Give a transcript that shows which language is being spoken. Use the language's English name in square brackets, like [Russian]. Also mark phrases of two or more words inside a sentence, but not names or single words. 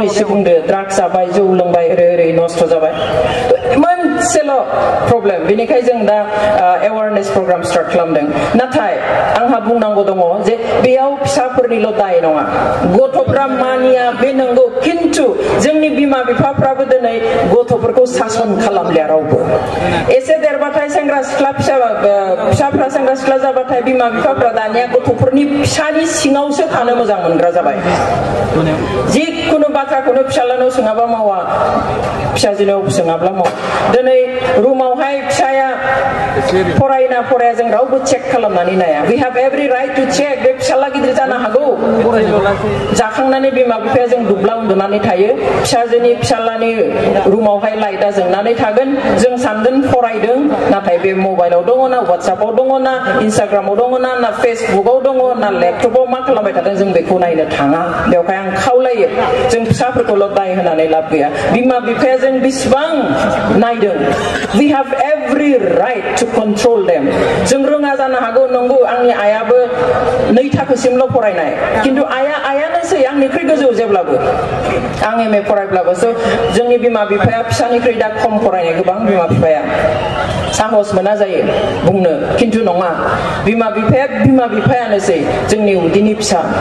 [Bodo] एसे बुंदो ड्राग्स जाबाय जौ लोंबाय ओरै नस्थ' जाबाय मोनसेल' प्रब्लेम बेनिखायनो जों दा [English] awareness program start [Bodo] खालामदों नाथाय आंहा बुंनांगौ दङ जे बेयाव फिसाफोरनिल' दाय नङा गथ'फ्रा मानिया बे नंगौ खिन्थु जोंनि बिमा बिफाफ्राबो दिनै गथ'फोरखौ सासन खालामलिया रावबो एसे देरबाथाय सेंग्रा सिख्ला फिसाफ्रा सेंग्रा सिख्ला जाबाथाय बिमा बिफाफ्रा दानिया गथ'फोरनि फिसानि सिङावसो थानो मोजां मोनग्रा जाबाय जिखुनु बाथ्राखौनो फिसालानाव सोङाबा मावा फिसाजोनाव सोङाब्ला मावा दिनै रुमावहाय फिसाया फरायना फराया जों रावबो चेक खालामनानै नाया [English] we have every right to check [Bodo] बे फिसाला गिदिर जानो हागौ जाखांनानै बिमा बिफाया जों दुब्ला उन्दुनानै थायो फिसाजोनि फिसालानि रुमावहाय लाइटआ जोंनानै थागोन जों सानगोन फरायदों नाथाय बे मबाइलाव दङ ना वाट्सएपआव दङ ना इन्स्टाग्रामाव दङ ना फेसबुकआव दङ ना लेपटपाव मा खालामबाय थादों जों बेखौ नायनो थाङा बेवहाय आं खावलायो जों फिसाफोरखौल' दाय होनानै लाब गैया बिमा बिफाया जों बिसिबां नायदों [English] we have every right to control them [Bodo] जों रोङा जानो हागौ नंगौ आंनि आइयाबो 2 थाखोसिमल' फरायनाय खिन्थु आइयानोसै आंनिख्रुइ गोजौ जेब्लाबो आं MA फरायब्लाबो जोंनि बिमा बिफाया फिसानिख्रुइ दा खम फरायनाय गोबां बिमा बिफाया साहस मोना जायो बुंनो खिन्थु नङा बिमा बिफायानोसै जोंनि उदैनि फिसा